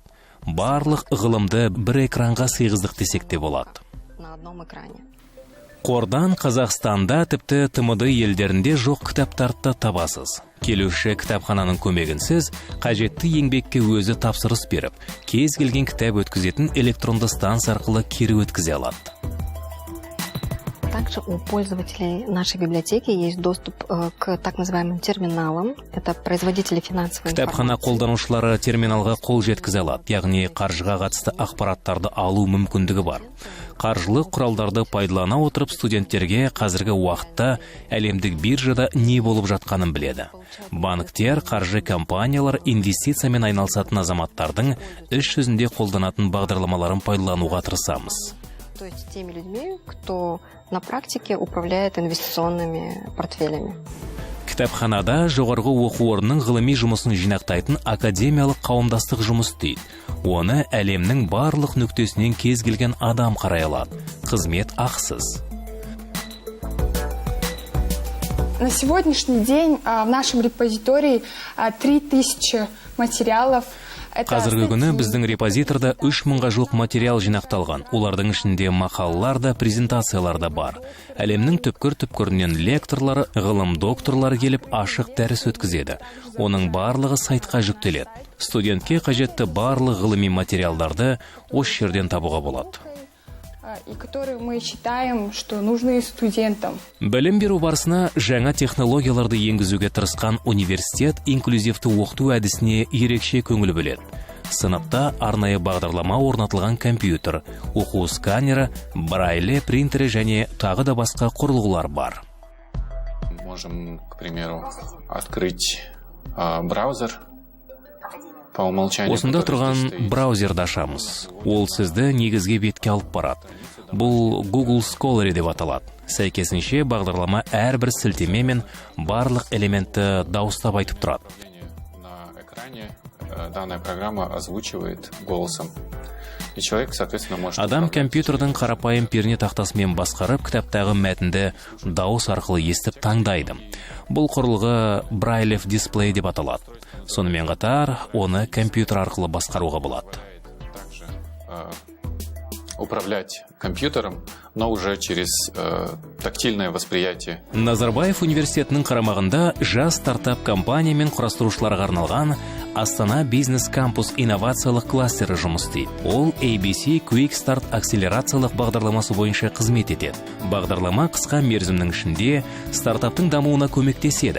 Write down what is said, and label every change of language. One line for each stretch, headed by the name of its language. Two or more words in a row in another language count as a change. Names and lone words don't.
Kazakh: Барлық ғылымды бір экранға сыйғыздық десек те болады. Қордан Қазақстанда тіпті ТМД елдерінде жоқ кітаптарды табасыз. Келуші кітапхананың көмегінсіз қажетті еңбекке өзі тапсырыс беріп, кез келген кітап өткізетін электронды станция арқылы кері өткізе алады.
Russian: Также у пользователей нашей библиотеки есть доступ к так называемым терминалам. Это производители финансовой информации.
Kazakh: Кітапхана қолданушылары терминалға қол жеткізе алады, яғни қаржыға қатысты ақпараттарды алу мүмкіндігі бар. Қаржылық құралдарды пайдалана отырып студенттерге қазіргі уақытта әлемдік биржада не болып жатқанын біледі. Банктер, қаржы компаниялар инвестициямен айналысатын азаматтардың іс жүзінде қолданатын бағдарламаларын пайдалануға тырысамыз.
Russian: То есть теми людьми, кто на практике управляет инвестиционными портфелями.
Kazakh: Кітапханада жоғарғы оқу орнының ғылыми жұмысын жинақтайтын академиялық қауымдастық жұмыс істейді. Оны әлемнің барлық нүктесінен кез келген адам қарай алады. Қызмет ақысыз.
Russian: На сегодняшний день в нашем репозитории 3000 материалов.
Kazakh: Қазіргі күні біздің репозиторда 3000-ға жуық материал жинақталған. Олардың ішінде мақалалар да, презентациялар да бар. Әлемнің түпкір-түпкірінен лекторлары, ғылым докторлары келіп ашық дәріс өткізеді. Оның барлығы сайтқа жүктеледі. Студентке қажетті барлық ғылыми материалдарды осы жерден табуға болады.
Russian: И которые мы считаем, что нужны студентам.
Kazakh: Білім беру барысына жаңа технологияларды енгізуге тырысқан университет инклюзивті оқыту әдісіне ерекше көңіл бөледі. Сыныпта арнайы бағдарлама орнатылған компьютер, оқу сканері, брайле принтері және тағы да басқа құрылғылар бар.
Russian: Можем, к примеру, открыть браузер.
Kazakh: Осында тұрған браузерді ашамыз. Ол сізді негізге бетке алып барады. Бұл Google Scholar деп аталады. Сәйкесінше бағдарлама әрбір сілтеме мен барлық элементті дауыстап айтып тұрады.
Russian: На экране данная программа озвучивает голосом. И человек, соответственно, может...
Kazakh: Адам компьютердің қарапайым перне тақтасымен басқарып, кітаптағы мәтінді дауыс арқылы естіп таңдайды. Бұл құрылғы Braille дисплей деп аталады. Сонымен қатар, оны компьютер арқылы басқаруға болады.
Russian: Управлять компьютером, но уже через тактильное восприятие.
Kazakh: Назарбаев университетінің қарамағында жас стартап компания мен құрастырушыларға арналған Астана бизнес кампус инновациялық кластері жұмыс істейді. Ол ABC Quick Start акселерациялық бағдарламасы бойынша қызмет етеді. Бағдарлама қысқа мерзімнің ішінде стартаптың дамуына көмектеседі.